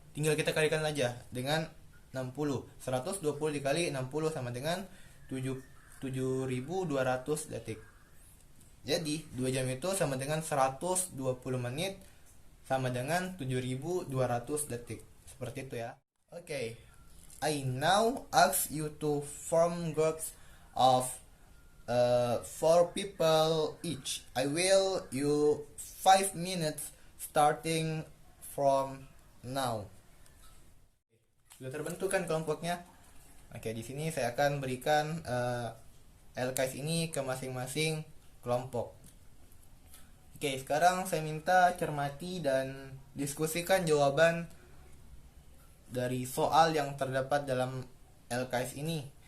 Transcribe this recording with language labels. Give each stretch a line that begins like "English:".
Indonesian: Tinggal kita kalikan aja dengan 60. 120 dikali 60 sama dengan 7200 detik. Jadi 2 jam itu sama dengan 120 menit sama dengan 7200 detik. Seperti itu ya. Oke.
English: I now ask you to form groups of 4 people each. I will you 5 minutes starting from now.
Indonesian: Sudah terbentuk kan kelompoknya? Oke, di sini saya akan berikan LKS ini ke masing-masing kelompok. Oke, sekarang saya minta cermati dan diskusikan jawaban dari soal yang terdapat dalam LKS ini.